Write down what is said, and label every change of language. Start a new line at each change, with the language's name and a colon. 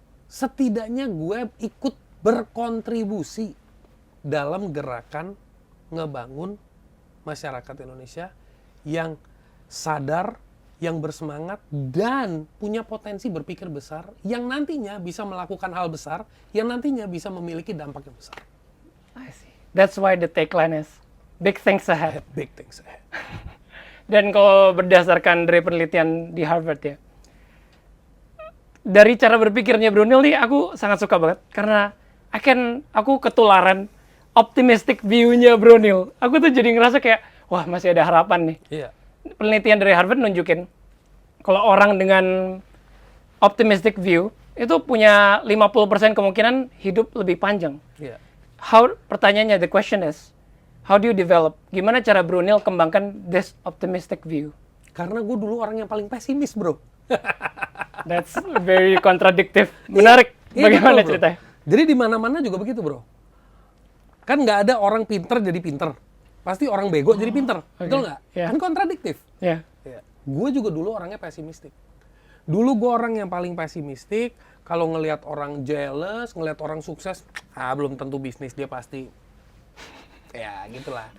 Indonesian: setidaknya gue ikut berkontribusi dalam gerakan ngebangun masyarakat Indonesia yang sadar, yang bersemangat, dan punya potensi berpikir besar, yang nantinya bisa melakukan hal besar, yang nantinya bisa memiliki dampak yang besar.
English: I see. That's why the tagline is Big Things Ahead. Big things ahead.
Indonesian: Dan kalau berdasarkan dari penelitian di Harvard ya, dari cara berpikirnya Bro Neil nih aku sangat suka banget karena aku ketularan optimistic view-nya Bro Neil. Aku tuh jadi ngerasa kayak wah masih ada harapan nih. Iya. Penelitian dari Harvard nunjukin kalau orang dengan optimistic view itu punya 50% kemungkinan hidup lebih panjang. Iya. Pertanyaannya,
English: the question is, how do you develop?
Indonesian: Gimana cara Bro Neil kembangkan
English: this optimistic view?
Indonesian: Karena gue dulu orang yang paling pesimis, bro.
English: That's very contradictive.
Indonesian: Menarik. Iya, Bagaimana betul, bro. ceritanya? Jadi di mana-mana juga begitu, bro. Kan nggak ada orang pinter jadi pinter. Pasti orang bego jadi pinter. Betul nggak?
English: Yeah.
Indonesian: Kan kontradiktif. Ya. Ya. Gue juga dulu orangnya pesimistik. Dulu gue orang yang paling pesimistik. Kalau ngelihat orang jealous, ngelihat orang sukses, belum tentu bisnis dia pasti. Ya, gitulah.